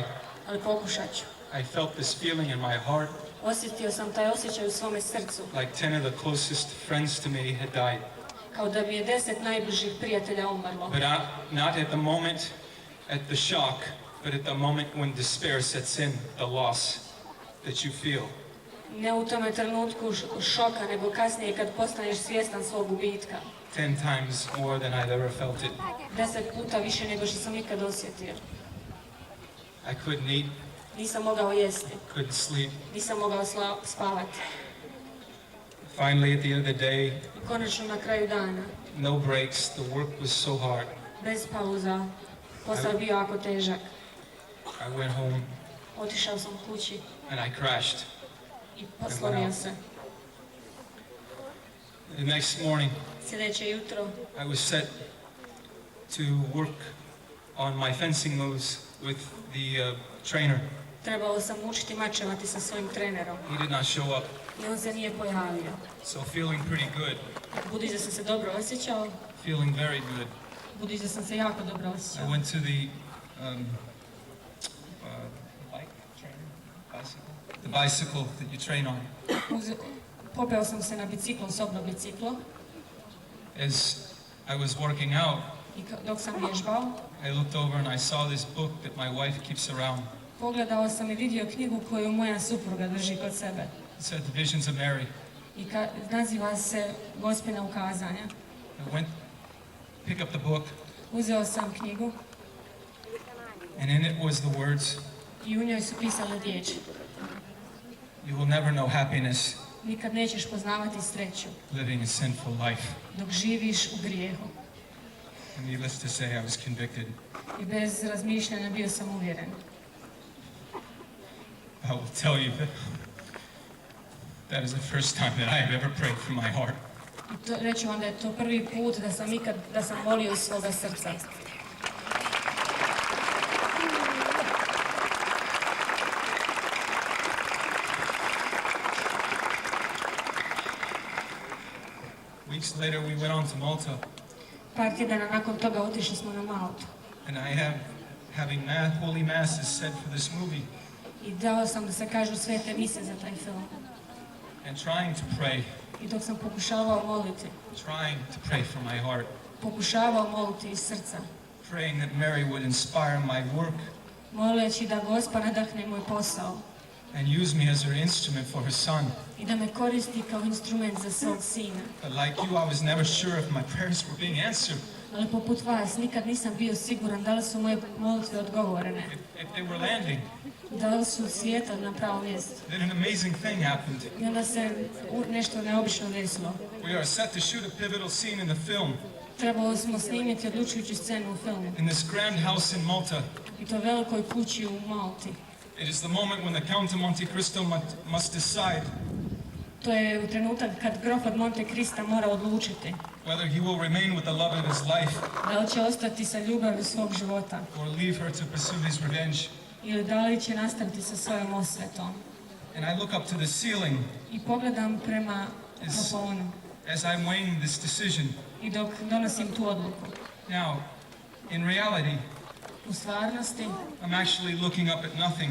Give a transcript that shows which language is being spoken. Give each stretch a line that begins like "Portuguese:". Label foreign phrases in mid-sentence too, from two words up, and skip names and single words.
Croatian: ali pokušat ću.
English: I felt this feeling in my heart,
Croatian: Osjetio sam taj osjećaj u svome srcu,
English: like 10 of the closest friends to me had died.
Croatian: kao da mi je 10 najbližih prijatelja umrlo.
English: But not at the moment, at the shock, but at the moment when despair sets in, the loss that you feel.
Croatian: Ne u tome trenutku šoka, nego kasnije kad postaneš svjestan svog gubitka.
English: 10 times more than I'd ever felt it.
Croatian: 10 puta više nego što sam ikad osjetio.
English: I couldn't eat,
Croatian: Nisam mogao jesti,
English: couldn't sleep.
Croatian: nisam mogao spavati.
English: Finally, at the end of the day,
Croatian: I konačno na kraju dana,
English: no breaks, the work was so hard.
Croatian: bez pauza, posao je bio jako težak.
English: I went home
Croatian: Otišao sam kući
English: and I crashed.
Croatian: i poslomio se.
English: The next morning,
Croatian: Sljedeće jutro
English: I was set to work on my fencing moves with the trainer.
Croatian: trebalo sam učiti mačevati sa svojim trenerom
English: He did not show up,
Croatian: i on se nije pojavio.
English: so feeling pretty good,
Croatian: Budući da sam se dobro osjećao,
English: feeling very good.
Croatian: budući da sam se jako dobro
English: I
Croatian: osjećao.
English: went to the bike trainer, the bicycle that you train on.
Croatian: Popeo sam se na biciklo, osobno biciklo,
English: As I was working out,
Croatian: i dok sam vježbao,
English: I looked over and I saw this book that my wife keeps around.
Croatian: pogledao sam i vidio knjigu koju moja supruga drži kod sebe.
English: It said The Visions of Mary.
Croatian: I naziva se Gospina ukazanja.
English: I went, pick up the book,
Croatian: Uzeo sam knjigu
English: and in it was the words,
Croatian: i u njoj su pisale riječi.
English: you will never know happiness
Croatian: Nikad nećeš poznavati sreću
English: living a sinful life.
Croatian: dok živiš u grijehu.
English: And needless to say, I was convicted.
Croatian: I bez razmišljanja bio sam uvjeren.
English: I will tell you that is the first time that I have ever prayed from my heart.
Croatian: I reći vam da je to prvi put da sam molio iz svoga srca.
English: Weeks later, we went on to Malta,
Croatian: Par tjedana nakon toga otišli smo na Maltu.
English: and having holy masses said for this movie,
Croatian: I dao sam da se kažu svete mise za taj film.
English: and trying to pray,
Croatian: I dok sam pokušavao moliti,
English: from my heart,
Croatian: pokušavao moliti iz srca,
English: praying that Mary would inspire my work
Croatian: moleći da Gospa nadahne moj posao
English: and use me as her instrument for her son.
Croatian: i da me koristi kao instrument za svog sina.
English: But like you, I was never sure if my prayers were being answered.
Croatian: Ali poput vas, nikad nisam bio siguran da li su moje molitve odgovorene,
English: if they were landing.
Croatian: da li su slijetali na pravo mjesto.
English: Then an amazing thing happened.
Croatian: I onda se nešto neobično desilo.
English: We are set to shoot a pivotal scene in the film
Croatian: Trebalo smo snimiti odlučujuću scenu u filmu.
English: in this grand house in Malta.
Croatian: I to velikoj kući u Malti.
English: It is the moment when the Count of Monte Cristo must decide
Croatian: To je trenutak kad grof od Monte Crista mora odlučiti
English: whether he will remain with the love of his life
Croatian: da li će ostati sa ljubavi svog života
English: or leave her to pursue his revenge.
Croatian: ili da li će nastaviti sa svojom osvetom.
English: And I look up to the ceiling
Croatian: I pogledam prema plafonu
English: as I'm weighing this decision.
Croatian: i dok donosim tu odluku.
English: Now, in reality,
Croatian: U stvarnosti
English: I'm actually looking up at nothing.